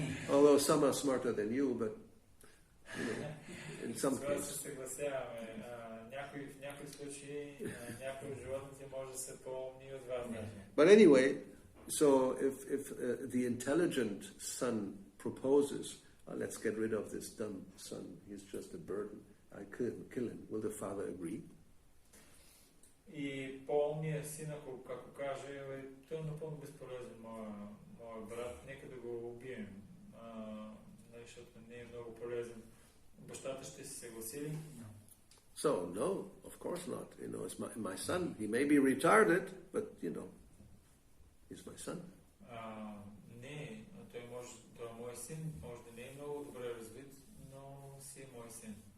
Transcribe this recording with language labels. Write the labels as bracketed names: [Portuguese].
[English] Although some are smarter than you, but in some cases. [Bulgarian] Се съгласяваме. В някои случаи някои от животните може да са по-умни от вас. [English] But anyway, so if the intelligent son proposes, let's get rid of this dumb son, he's just a burden, I couldn't kill him, will the father agree? [Bulgarian] И по-умният син, ако каже, той е напълно безполезен, моя брат, нека да го убием, защото не е много полезен. Бащата ще се съгласи ли? [English] So, no, of course not. It's my son. He may be retarded, but, he's my son. [Bulgarian] Не, той е мой син, може да не е много добре развит, но си е мой син.